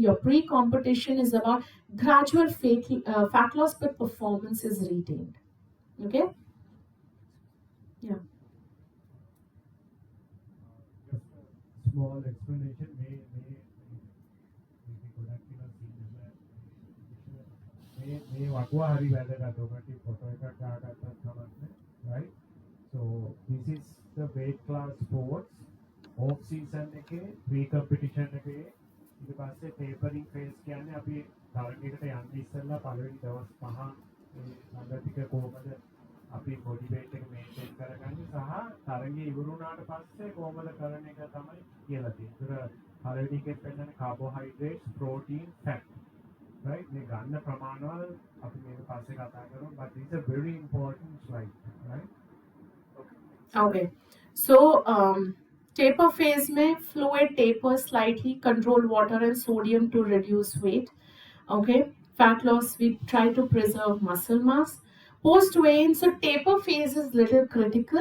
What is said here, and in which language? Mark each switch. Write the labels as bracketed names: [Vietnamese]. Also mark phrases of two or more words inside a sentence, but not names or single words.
[English] Your pre competition is about gradual fat loss, but performance is retained. Okay. Yeah. Just a small explanation may be [Sinhala] ගොඩක් මේ වකුවා හරි වැදගත්. ඔකට ෆොටෝ එකක් දාගත්තත් කමක් නැහැ, [English] right? So this is the weight class sports off season [Sinhala] එකේ [English] pre competition [Sinhala] එකේ ඊට පස්සේ [English] tapering phase [Sinhala] කියන්නේ අපි තරගයකට යන්න ඉස්සෙල්ලා පළවෙනි දවස් 5 ඒ ළඟ ටික කොහොමද අපි [English] body weight [Sinhala] එක maintain කරගන්නේ සහ තරගය ඉවර වුණාට පස්සේ කොහොමද කරන එක තමයි කියලා තියෙන්නේ. ඒතර පළවෙනි එකේ පෙන්නන [English] carbohydrates, protein, fat. Right? [Sinhala] මේ ගන්න ප්‍රමාණවල අපි මේක පස්සේ කතා කරමු, [English] but it's a very important slide, right? Okay. So, taper phase में fluid taper slightly, control water and sodium to reduce weight. Okay. Fat loss, we try to preserve muscle mass. Post weigh-in, so taper phase is little critical.